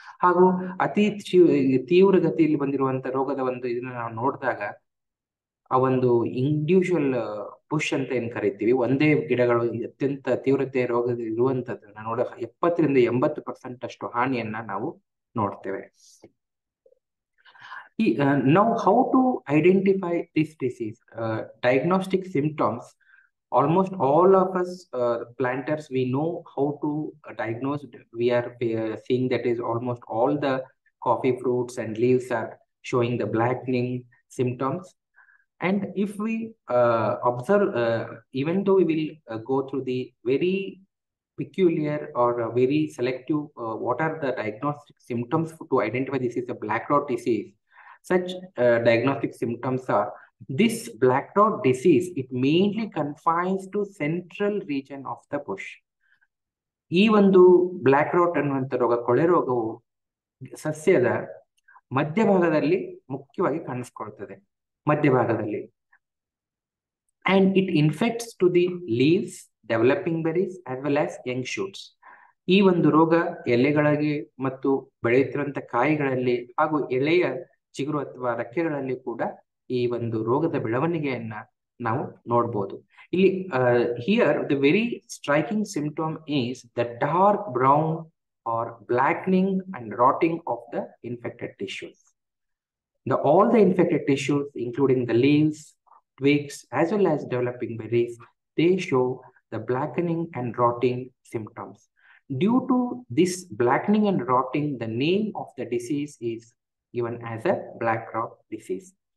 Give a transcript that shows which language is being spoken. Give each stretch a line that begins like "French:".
Kannada: ಹಾಗೂ ಅತಿ ತೀವ್ರಗತಿಯಲ್ಲಿ ಬಂದಿರುವಂತ ರೋಗದ ಇದನ್ನ ನಾವು ನೋಡಿದಾಗ, ಆ ಒಂದು
English: individual push
Kannada: ಅಂತ ಏನ್ ಕರಿತೀವಿ, ಒಂದೇ ಗಿಡಗಳು ಅತ್ಯಂತ ತೀವ್ರತೆ ರೋಗದ ಇರುವಂತದನ್ನ ನೋಡ 70-80% ಅಷ್ಟು ಹಾನಿಯನ್ನ ನಾವು ನೋಡ್ತೇವೆ.
English: Now, how to identify this disease? Diagnostic symptoms. Almost all of us planters, we know how to diagnose. We are seeing that is almost all the coffee fruits and leaves are showing the blackening symptoms. And if we observe, even though we will go through the very peculiar or very selective, what are the diagnostic symptoms to identify this is a black rot disease. Such diagnostic symptoms are, this black rot disease, it mainly confines to central region of the bush.
Kannada: ಈ ಒಂದು black wrote ಅನ್ನುವಂಥ ರೋಗ, ಕೊಳೆ ರೋಗವು ಸಸ್ಯದ ಮಧ್ಯಭಾಗದಲ್ಲಿ ಮುಖ್ಯವಾಗಿ ಕಾಣಿಸ್ಕೊಳ್ತದೆ, ಮಧ್ಯಭಾಗದಲ್ಲಿ.
English: And it infects to the leaves, developing berries as well as young shoots.
Kannada: ಈ ಒಂದು ರೋಗ ಎಲೆಗಳಿಗೆ ಮತ್ತು ಬೆಳೆಯುತ್ತಿರುವಂತ ಕಾಯಿಗಳಲ್ಲಿ ಹಾಗೂ ಎಳೆಯ ಚಿಗುರು ಅಥವಾ ರೆಕ್ಕೆಗಳಲ್ಲಿ ಕೂಡ ಈ ಒಂದು ರೋಗದ ಬೆಳವಣಿಗೆಯನ್ನ ನಾವು ನೋಡ್ಬೋದು. ಇಲ್ಲಿ
English: Here the very striking symptom is the dark brown or blackening and rotting of the infected tissues. All the infected tissues, including the leaves, twigs, as well as developing berries, they show the blackening and rotting symptoms. Due to this blackening and rotting, the name of the disease is given as a black rot disease.